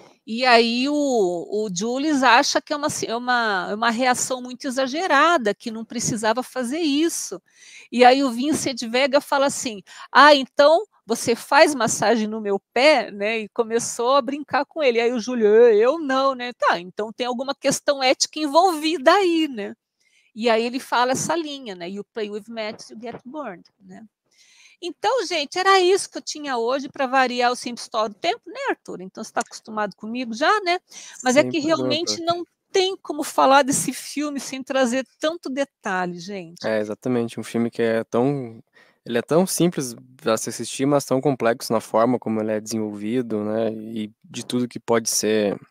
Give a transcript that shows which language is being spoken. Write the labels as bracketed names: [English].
[Portuguese] E aí o Julius acha que é uma reação muito exagerada, que não precisava fazer isso. E aí o Vincent Vega fala assim: ah, então você faz massagem no meu pé, né? E começou a brincar com ele. Aí o Júlio, eu não, né? Tá, então tem alguma questão ética envolvida aí, né? E aí ele fala essa linha, né? [English] You play with matches, you get burned, [Portuguese] né? Então, gente, era isso que eu tinha hoje para variar o Sempre Estoura o Tempo, né, Arthur? Então você está acostumado comigo já, né? Mas é Sem que problema, realmente prof. não tem como falar desse filme sem trazer tanto detalhe, gente. É, exatamente, um filme que ele é tão simples a se assistir, mas tão complexo na forma como ele é desenvolvido, né, e de tudo que pode ser